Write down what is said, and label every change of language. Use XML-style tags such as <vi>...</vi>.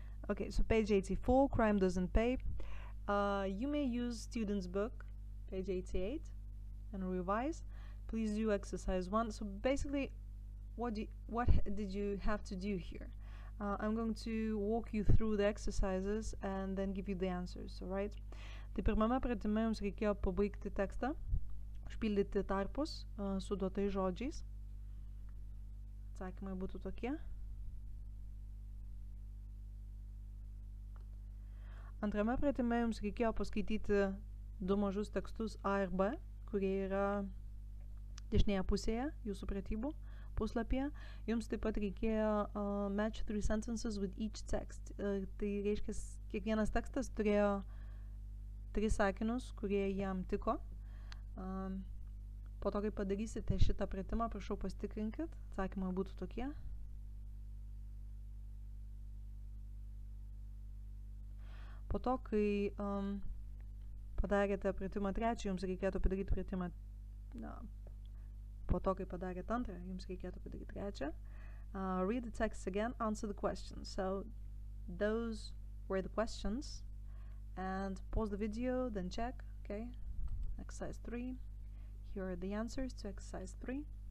<en>Okay, so page 84, Crime Doesn't Pay. You may use student's book, page 88, and revise. Please do exercise 1. So basically, what did you have to do here? I'm going to walk you through the exercises and then give you the answers, alright?</en> <lt>Tai pirmame pratime jums reikėjo pabaigti tekstą, užpildyti tarpus su duotais žodžiais. Atsakymai būtų tokie. Antrame pratime jums reikėjo paskaityti du mažus tekstus A ir B, kurie yra dešinėje pusėje jūsų pratybų puslapyje. Jums taip pat reikėjo</lt> <en>match 3 sentences with each text.</en> <lt>Tai reiškia, kiekvienas tekstas turėjo 3 sakinius, kurie jam tiko. Po to, kai padarysite šitą pratimą, prašau pasitikrinkit. Atsakymai būtų tokie. Po to, kai padarėte pratimą 3, jums reikėtų padaryti pratimą po to, kai padarėte 2, jums reikėtų padaryti 3.</lt> <en>Read the text again, answer the questions. So those were the questions. And pause the video, then check, okay? Exercise 3. Here are the answers to exercise 3.</en>